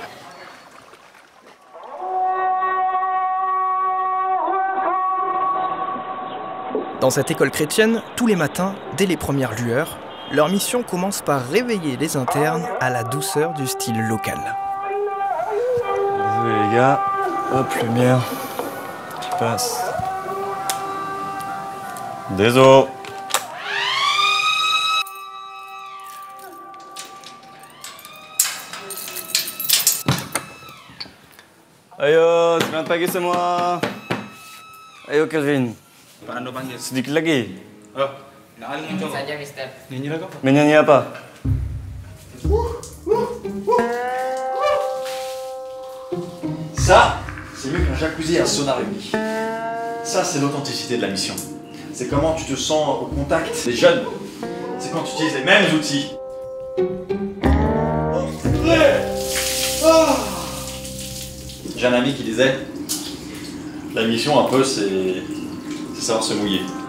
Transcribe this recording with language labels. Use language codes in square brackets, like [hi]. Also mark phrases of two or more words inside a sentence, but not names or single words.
[fr] Dans cette école chrétienne, tous les matins, dès les premières lueurs, leur mission commence par réveiller les internes à la douceur du style local. Désolé les gars. Hop, lumière. Qui passe. Désolé. [id] Ayo, selamat pagi semua. Ayo Kelvin. Sedikit lagi. Saja, Mister. Menyanyi apa? [fr] Ça, c'est mieux qu'un jacuzzi et un sauna réunis. Ça, c'est l'authenticité de la mission. C'est comment tu te sens au contact des jeunes. C'est quand tu utilises les mêmes outils. J'ai un ami qui disait, la mission un peu, c'est savoir se mouiller.